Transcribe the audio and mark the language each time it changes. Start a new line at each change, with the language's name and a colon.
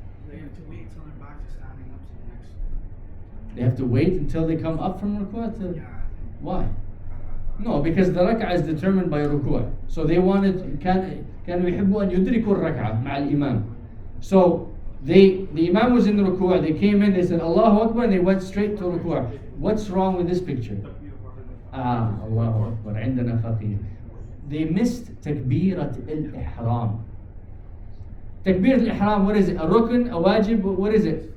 English: They have to wait till they're back to standing up to the next. They have to wait until they come up from ruku'? Yeah. Why? No, because the rak'ah is determined by ruku'. So they wanted,
Arabic: كانوا يحبوا أن يدركوا الركعة مع الإمام.
English: So the imam was in the ruku', they came in, they said Allahu Akbar, and they went straight to ruku'. What's wrong with this picture? Allahu Akbar,
Arabic: عندنا فقيه.
English: They missed takbirat al-ihram. Takbirat al-ihram, what is it? A rukn, a wajib, what is it?